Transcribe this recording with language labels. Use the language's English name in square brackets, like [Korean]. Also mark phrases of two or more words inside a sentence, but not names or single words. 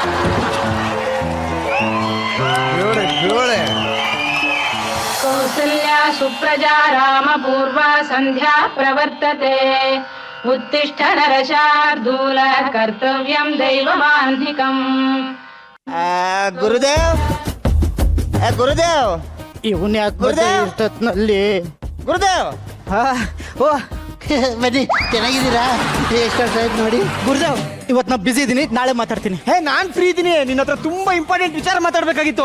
[Sanskrit] कौसल्या सुप्रजा रामपूर्वा सन्ध्या प्रवर्तते उत्तिष्ठ नरशार्दूल कर्तव्यं दैवमान्धिकम् [Kannada] ಗುರುದೇವ್, ಗುರುದೇವ್, ಇವನ್ ಯಾಕೆ ಇರ್ತತ್ನಲ್ಲಿ? ಗುರುದೇವ್, ಓ ಬನ್ನಿ, ಚೆನ್ನಾಗಿದ್ದೀರಾ? ಎಷ್ಟು ವರ್ಷ ಆಯ್ತು ನೋಡಿ. ಗುರುದೇವ್, ಇವತ್ತು ನಾ ಬಿಸಿ ಇದೀನಿ, ನಾಳೆ ಮಾತಾಡ್ತೀನಿ. ಹೇ ನಾನ್ ಫ್ರೀ ಇದೀನಿ, ನಿನ್ನ ಹತ್ರ ತುಂಬಾ ಇಂಪಾರ್ಟೆಂಟ್ ವಿಚಾರ ಮಾತಾಡ್ಬೇಕಾಗಿತ್ತು.